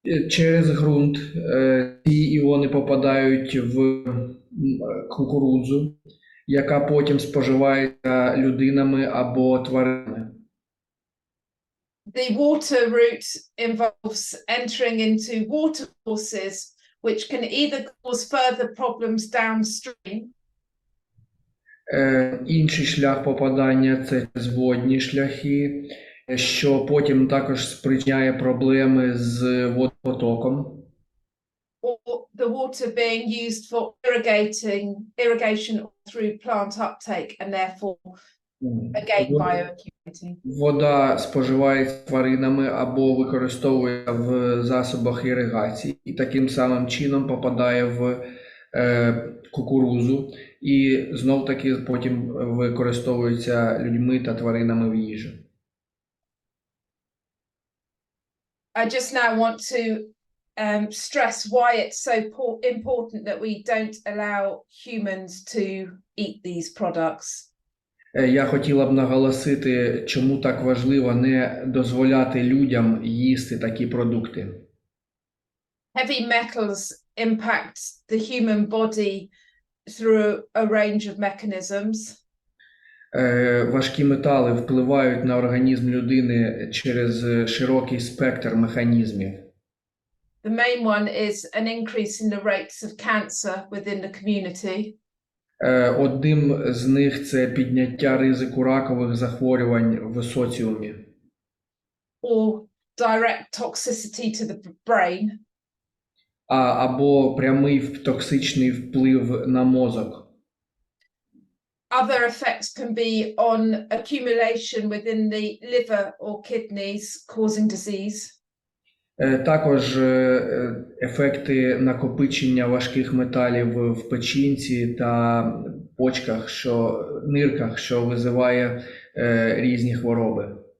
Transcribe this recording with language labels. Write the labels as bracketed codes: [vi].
[uk] Через ґрунт ці іони попадають в кукурудзу, яка потім споживається людинами або тваринами. [en] The water route involves entering into water courses, which can either cause further problems downstream. [uk] Інший шлях попадання – це через водні шляхи, що потім також спричиняє проблеми з водопотоком. [en] Or the water being used for irrigation through plant uptake and therefore again bioaccumulating. [uk] Вода споживається тваринами або використовується в засобах іригації і таким самим чином попадає в кукурузу і знов-таки потім використовується людьми та тваринами в їжу. [en] I just now want to stress why it's so important that we don't allow humans to eat these products. [uk] Я хотіла б наголосити, чому так важливо не дозволяти людям їсти такі продукти. [en] Heavy metals impact the human body through a range of mechanisms. [uk] Важкі метали впливають на організм людини через широкий спектр механізмів. [en] The main one is an increase in the rates of cancer within the community. [uk] Одним з них це підняття ризику ракових захворювань в соціумі. [en] Or direct toxicity to the brain. [uk] Або прямий токсичний вплив на мозок. [en] Other effects can be on accumulation within the liver or kidneys, causing disease. [uk] Також ефекти накопичення важких металів в печінці та почках, нирках, що визиває різні хвороби.